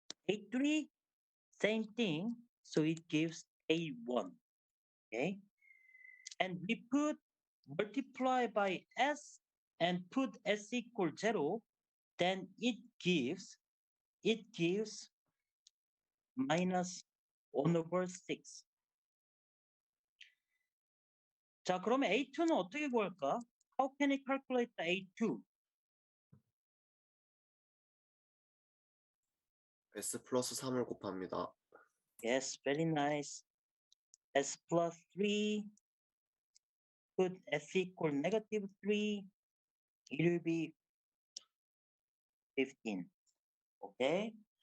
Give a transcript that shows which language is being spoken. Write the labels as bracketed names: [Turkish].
[English] A3, same thing. So it gives A1. Okay. And we put multiply by S and put S equal 0, then it gives minus 1 over 6. [Korean] 자, 그러면 A2는 어떻게 구할까? [English] How can we calculate the A2? [Korean] S 플러스 3을 곱합니다. [English] Yes, very nice. S plus 3, put S equal negative 3, it will be 15. Okay?